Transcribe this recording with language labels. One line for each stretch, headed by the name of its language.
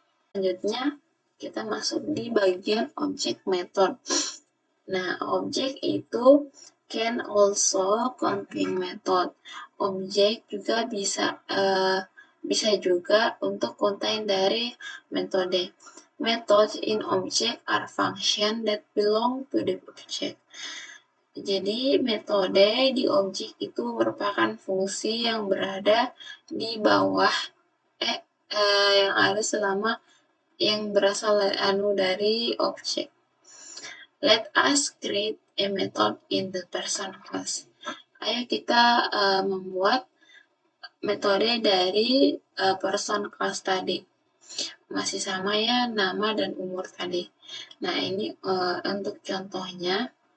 Indonesian: Selanjutnya kita masuk di bagian objek method. Nah, objek itu
English: can also contain method.
Indonesian: Objek juga bisa juga untuk contain dari metode.
English: Methods in object are function that belong to the object.
Indonesian: Jadi metode di objek itu merupakan fungsi yang berada di bawah yang ada selama yang berasal dari objek.
English: Let us create a method in the person class.
Indonesian: Ayo kita membuat metode dari person class tadi. Masih sama ya, nama dan umur tadi. Nah, ini untuk contohnya.